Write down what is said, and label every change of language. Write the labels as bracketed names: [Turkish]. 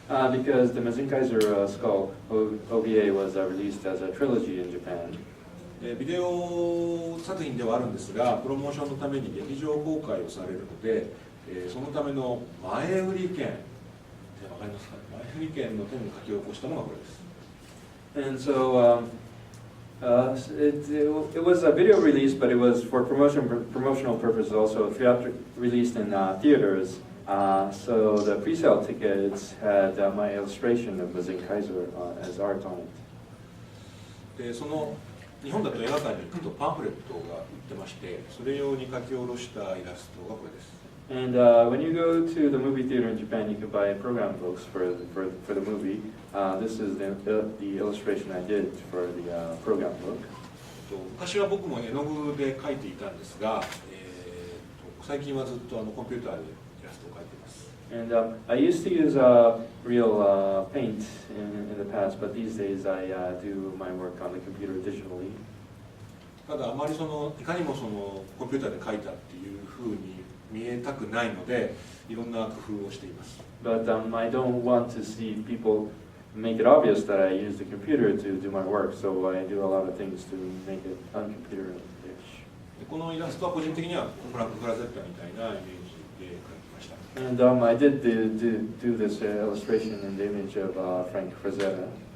[English] Because the Mazinkaiser SKL OVA was released as a trilogy in Japan. [Japanese] ビデオ作品ではあるんですが、プロモーションのために劇場公開をされるので、そのための前売り券、わかりますか？前売り券の手に書き起こしたのがこれです。 [English] And so it was a video release, but it was for promotional purposes also. Released in theaters. So the pre-sale tickets had my illustration of Mazinkaiser as art on it. [Japanese] でその日本だと映画館に行くとパンフレットが売ってまして、それ用に書き下ろしたイラストがこれです。 [English] And when you go to the movie theater in Japan, you can buy program books for the movie. This is the illustration I did for the program book. [Japanese] 昔は僕も絵の具で描いていたんですが、最近はずっとコンピューターでイラストを描いています。 [English] And I used to use real paint in the past, but these days I do my work on the computer digitally. [Japanese] ただあまりいかにもコンピューターで描いたっていう風に見えたくないので、いろんな工夫をしています。 [English] But I don't want to see people make it obvious that I use the computer to do my work, so I do a lot of things to make it uncomputer-ish. [Japanese] このイラストは個人的にはフランク・フラゼッタみたいなイメージで描きました。 [English] And I did do this illustration in the image of Frank Frazetta.